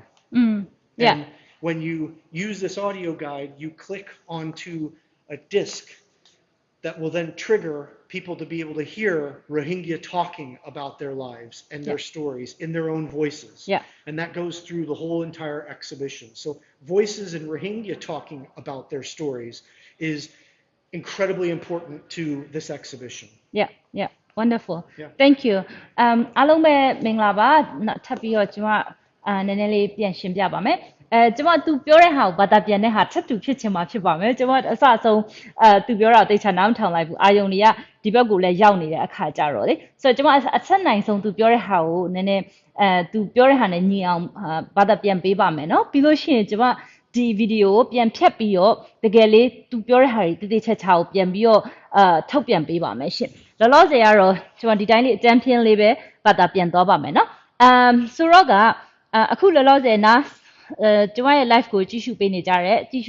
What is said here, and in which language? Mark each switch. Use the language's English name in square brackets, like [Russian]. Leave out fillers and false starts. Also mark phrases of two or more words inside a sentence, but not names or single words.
[English] And when you use this audio guide, you click onto a disc that will then trigger people to be able to hear Rohingya talking about their lives and their stories in their own voices. And that goes through the whole entire exhibition. So voices in Rohingya talking about their stories is incredibly important to this exhibition. Yeah, wonderful. Thank you. [Burmese] အားလုံးပဲမင်္ဂလာပါထပ်ပြီးတော့ကျွန်မနည်းနည်းလေးပြန်ရှင်းပြပါမယ်ကျွန်မသူပြောတဲ့ဟာကိုဘာသာပြန်တဲ့ဟာထပ်တူဖြစ်ချင်မှာဖြစ်ပါမယ်ကျွန်မ အစအဆုံးသူပြောတာတိတ်ချနားမထောင်လိုက်ဘူးအာယုံတွေကဒီဘက်ကိုလည်းရောက်နေတဲ့အခါကြတော့လေဆိုတော့ကျွန်မအဆက်နိုင်ဆုံးသူပြောတဲ့ဟာကိုနည်းနည်းသူပြောတဲ့ဟာနဲ့ညီအောင်ဘာသာပြန်ပေးပါမယ်เนาะပြီးလို့ရှိရင်ကျွန်မဒီဗီဒီယိုကိုပြန်ဖြတ်ပြီးတော့တကယ်လေးသူပြောတဲ့ဟာတွေတိတိကျကျကိုပြန်ပြီးတော့ထုတ်ပြန်ပေးပါမယ်ရှင်လောလောဆယ်ကတော့ကျွန်မဒီတိုင်းလေးအတန်းပြင်းလေးပဲဘာသာပြန်သွားပါမယ်เนาะဆိုတော့ကအခုလောလောဆယ်နာကျွန်မရဲ့ live ကိုကြည့်ရှုနေကြတဲ့